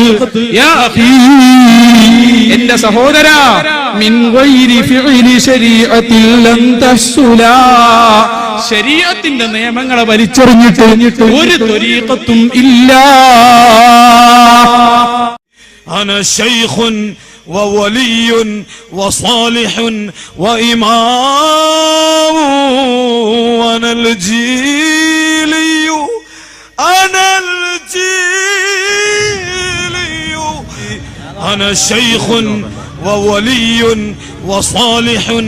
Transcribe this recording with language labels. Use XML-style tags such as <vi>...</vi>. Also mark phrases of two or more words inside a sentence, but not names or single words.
<ar>يا أخي,</ar> <ml>എന്റെ സഹോദരാ,</ml> <ar>من غير فعل الشريعة لم تحصلا.</ar> <ml>ശരീഅത്തിന്റെ നിയമങ്ങളെ വലിച്ചെറിഞ്ഞിട്ട് ഒരു ത്വരീഖത്തും ഇല്ല.</ml> <ar>أنا شيخ وولي وصالح وإمام وأنا الجيلي أنا الجيلي أنا شيخ وولي وصالح</ar>